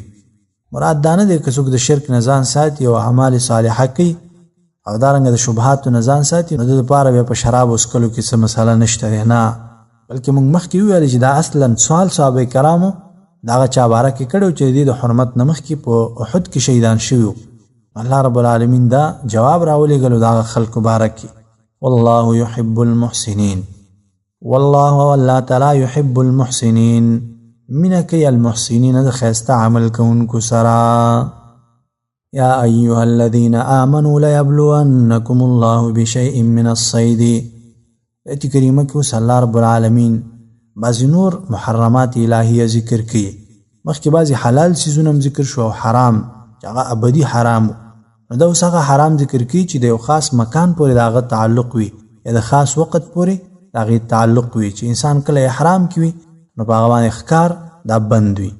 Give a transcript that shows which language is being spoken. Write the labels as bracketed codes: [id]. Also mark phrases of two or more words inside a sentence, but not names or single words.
[ps] مراد دا نه دی که څوک د شرک نه ځان ساتي او اعمال صالحه کوي او دارنګه د شبهاتو نه ځان ساتي، نو د دپاره بیا په شرابو څښلو کې څه مسله نشته دی، نه، بلکې موږ مخکې وویل چې دا اصلا سوال صحابه کرامو د هغه چا باره کې کړی چې د د حرمت نه مخکې په احد کې شهیدان شوي وو. الله رب العالمین دا جواب راولېږلو د هغه خلکو باره کې. [ar] والله يحب المحسنین، والله والله تعالی يحب المحسنین، [ps] مینه کوي المحسنین د ښایسته عمل کوونکو سره. [ar] یا ایها الذین آمنوا لیبلونکم الله بشیء من الصید. [ps] ایت کریمه کې اوس الله رب العالمین بعضې نور محرمات الهیه ذکر کوي. مخکې بعضې حلال څیزونه هم ذکر شو او حرام چې هغه ابدي حرام، نو دا اوس هغه حرام ذکر کوي چې د یو خاص مکان پورې د هغه تعلق وي یا د خاص وخت پورې د هغې تعلق وي، چې انسان کله احرام کې وي نو په هغه باندې ښکار دا بند وي.